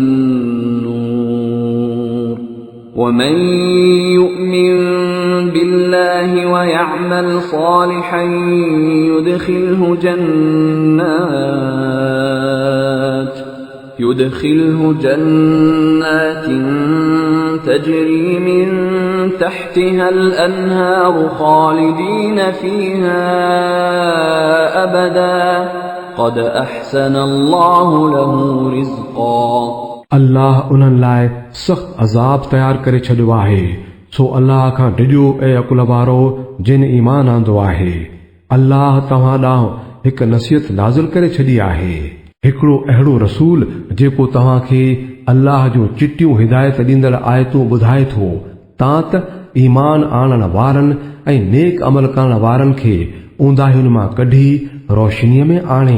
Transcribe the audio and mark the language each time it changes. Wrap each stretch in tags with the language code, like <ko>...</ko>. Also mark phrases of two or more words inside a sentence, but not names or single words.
<ar>النور ومن يؤمن بالله ويعمل صالحا يدخله جنات تجري من تحتها الأنهار خالدين فيها أبدا قد أحسن الله له رزقا</ar> <sd>अल्लाह उन्हनि लाइ सख़्तु अज़ाब तयारु करे छॾियो आहे। सो अल्लाह खां डिॼो ऐं अकुल वारो जिन ईमान आंदो आहे। अल्लाह तव्हां ॾांहुं हिकु नसीहत नाज़िल करे छॾी आहे, हिकिड़ो अहिड़ो रसूल जेको तव्हांखे अल्लाह जो चिटियूं हिदायत ॾींदड़ आयतूं ॿुधाए थो तां त ईमान आणण वारनि ऐं नेक अमल करण वारनि खे ऊंदाहियुनि मां कढी रोशनीअ में आणे।</sd>